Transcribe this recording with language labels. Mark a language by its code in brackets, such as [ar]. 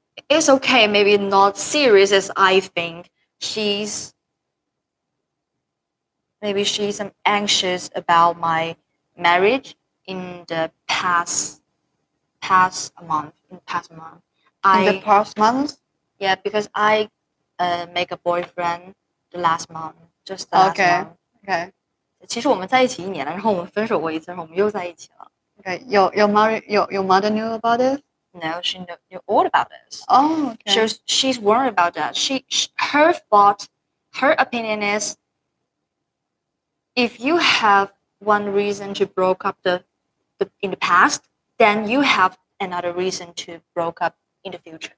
[en] It's okay, maybe not serious as I think. She's maybe she's anxious about my marriage in the past month. In past month, In the I past months? yeah, because I make a boyfriend the last month, just the last Okay. month. Okay. [zh] 其实我们在一起1年了，然后我们分手过一次，然后我们又在一起了。 [en] Okay. Your mother knew about this? No, she knew all about this. Oh, okay. She's worried about that. Her thought, her opinion is, if you have one reason to broke up in the past, then you have another reason to broke up in the future.